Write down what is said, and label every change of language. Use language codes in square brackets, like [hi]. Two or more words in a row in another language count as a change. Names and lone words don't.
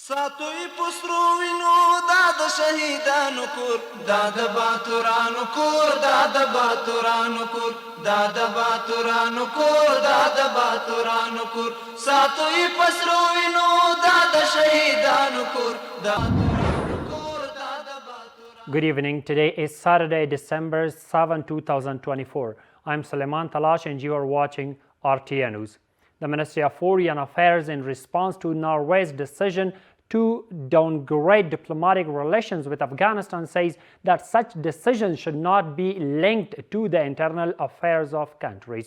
[ps] ساتوی پسرو وینو دا د شهیدانو کور دا د باتورانو کور دا د باتورانو کور دا د باتورانو کور دا د باتورانو کور ساتوی پسرو وینو دا د شهیدانو کور دا [en] Good evening. Today is Saturday, December 7, 2024. I'm Suleiman Talash and you are watching RTA News. The Ministry of Foreign Affairs, in response to Norway's decision to downgrade diplomatic relations with Afghanistan, says that such decisions should not be linked to the internal affairs of countries.